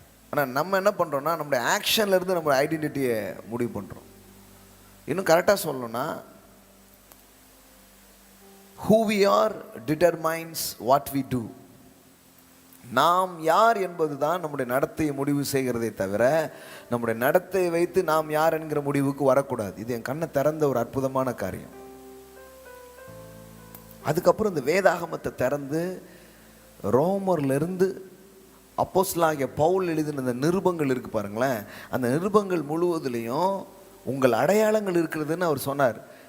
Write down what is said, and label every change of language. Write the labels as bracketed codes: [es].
[ta] ஆனால் நம்ம என்ன பண்ணுறோம்னா, நம்முடைய ஆக்ஷன்ல இருந்து நம்ம ஐடென்டிட்டியை முடிவு பண்ணுறோம். இன்னும் கரெக்டாக சொல்லணும்னா, [en] who we are determines what we do. [ta] நாம் யார் என்பது தான் நம்முடைய நடத்தையை முடிவு செய்கிறதே தவிர, நம்முடைய நடத்தையை வைத்து நாம் யார் என்கிற முடிவுக்கு வரக்கூடாது. இது என் கண்ணை திறந்த ஒரு அற்புதமான காரியம். அதுக்கப்புறம் இந்த வேதாகமத்தை திறந்து ரோமர்லேருந்து அப்போஸ்தலனாகிய பவுல் எழுதின அந்த நிருபங்கள் இருக்கு பாருங்களேன், அந்த நிருபங்கள் முழுவதுலேயும் உங்கள் அடையாளங்கள் இருக்கிறதுன்னு அவர் சொன்னார்.